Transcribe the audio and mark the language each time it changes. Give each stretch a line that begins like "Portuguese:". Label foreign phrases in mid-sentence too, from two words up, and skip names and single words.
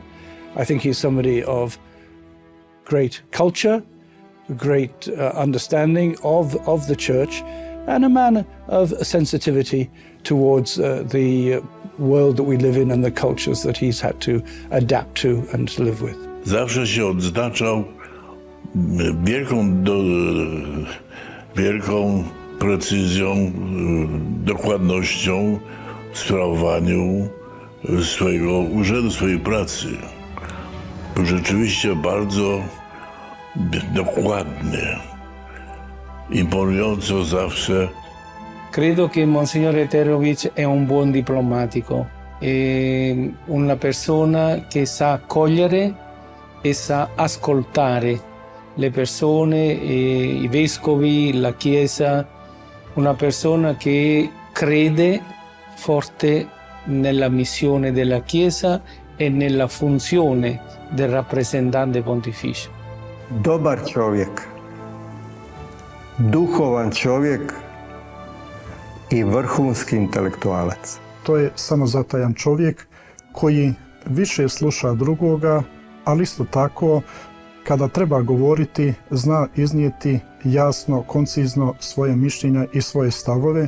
English: I think he's somebody of great culture, great understanding of the Church, and a man of sensitivity towards the world that we live in and the cultures that he's had to adapt to and to live with.
Polish: Zawsze się odznaczał wielką precyzją, dokładnością w sprawowaniu swojego urzędu, swojej pracy. Był rzeczywiście bardzo dokładny, imponująco zawsze.
Italian: Credo che Monsignore Terović è un buon diplomatico, è una persona che sa accogliere e sa ascoltare le persone, i vescovi, la Chiesa, una persona che crede forte nella missione della Chiesa e nella funzione del rappresentante pontificio.
Croatian: Dobar čovjek, duhovan čovjek i vrhunski intelektualac. To je samozatajan čovjek koji više sluša drugoga, ali isto tako kada treba govoriti zna iznijeti jasno, koncizno svoje mišljenja i svoje stavove.